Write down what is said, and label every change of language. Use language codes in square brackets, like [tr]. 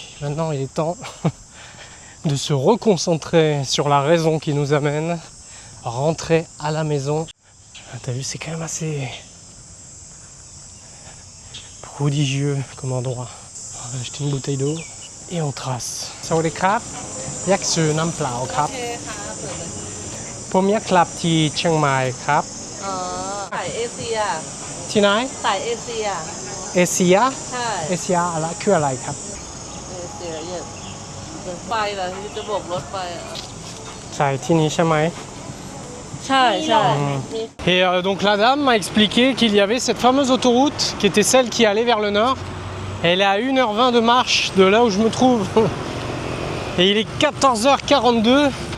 [fr] Maintenant il est temps de se reconcentrer sur la raison qui nous amène à rentrer à la maison. Ah, t'as vu, c'est quand même assez prodigieux comme endroit. On va acheter une bouteille d'eau et on trace. [th] Sawadee krap, yak su nam plao krap. ผมอยากกลับที่เชียงใหม่ครับ อ๋อสายเอเชีย ที่ไหน สายเอเชีย เอเชีย ใช่ เอเชียอะไรคืออะไรครับ เอเชียเนี่ยไปเหรอที่จะโบกรถไปอ่ะ ใช่ที่นี้ใช่ไหม ใช่ใช่ [fr] Et donc la dame m'a expliqué qu'il y avait cette fameuse autoroute qui était celle qui allait vers le nord. Elle est à 1h20 de marche de là où je me trouve. Et il est 14h42.